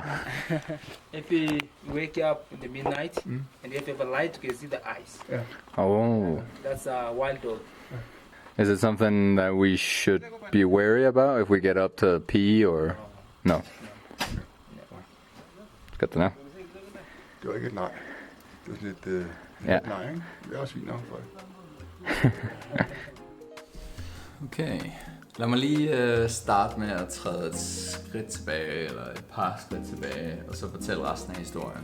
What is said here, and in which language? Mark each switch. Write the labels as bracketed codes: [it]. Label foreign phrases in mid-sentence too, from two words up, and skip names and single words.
[en] If we wake up in the midnight and if you have a light, you can see the eyes. Oh. That's a wild dog. Is it something that we should be wary about if we get up to pee or no? It's good to know. [da] Det var ikke et nej. Det var sådan lidt Ja. nej, ikke? Det er også fint nok for det. Okay. Lad mig lige starte med at træde et skridt tilbage, eller et par skridt tilbage, og så fortælle resten af historien.